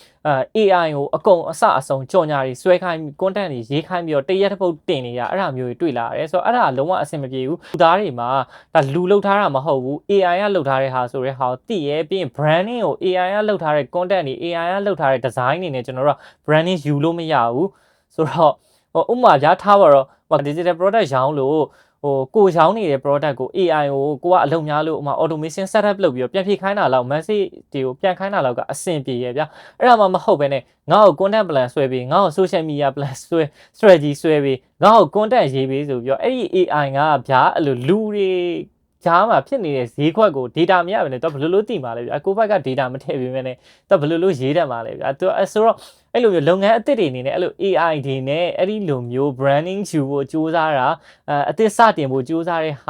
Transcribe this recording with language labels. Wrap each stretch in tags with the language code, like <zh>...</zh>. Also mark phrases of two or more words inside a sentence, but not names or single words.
<my>AI ကိုအကုန်အစအဆုံးကြော်ညာတွေဆွဲခိုင်း content တွေရေးခိုင်းပြီးတော့တရက်တစ်ပုတ်တင်နေရအဲ့ဒါမျိုးတွေတွေ့လာရတယ်ဆိုတော့အဲ့ဒါလုံးဝအဆင်မပြေဘူးလူသားတွေမှာဒါလူလုပ်ထားတာမဟုတ်ဘူး AI ကလုပ်ထားတဲ့ဟာဆိုတဲ့ဟာကိုသိရဲပြီးရင် branding ကို AI ကလုပ်ထားတဲ့ content တွေ AI ကလုပ်ထားတဲ့ design တွေနဲ့ကျွန်တော်တို့က branding ယူလို့မရဘူးဆိုတော့ဥပမာပြထားပါတော့</my> <en>digital product</en> <my>ရောင်းလို့ကိုရောင်းနေတဲ့ product ကို AI ကိုကအလုပ်များလို့ဥမာ</my> <en>automation setup</en> <my>လုပ်ပြီးတော့ပြန်ဖြည့်ခိုင်းတာလောက် message တွေကိုပြန်ခိုင်းတာလောက်ကအဆင်ပြေရဲ့ဗျာ အဲ့ဒါမှမဟုတ်ဘဲနဲ့ငါ့ကို</my> <en>content plan</en> <my>ဆွဲပြီးငါ့ကို</my> <en>social media plan</en> <my>ဆွဲ strategy ဆွဲပြီးငါ့ကို content ရေးပြီးဆိုပြီးတော့အဲ့ဒီ AI ကဗျာအဲ့လိုလူတွေကြားမှာဖြစ်နေတဲ့ဈေးခွက်ကို data မရဘဲနဲ့တော့ဘယ်လိုလုပ်သိမှာလဲဗျာကိုယ့်ဘက်က data မထည့်ပေးဘဲနဲ့တော့ဘယ်လိုလုပ်ရေးတတ်မှာလဲဗျာသူဆိုတော့အဲ့လိုမျိုးလုပ်ငန်းအသစ်တွေအနေနဲ့အဲ့လို AI တွေနဲ့အဲ့ဒီလိုမျိုး branding ယူဖို့စူးစမ်းတာအသစ်စတင်ဖို့စူးစမ်းတဲ့</my>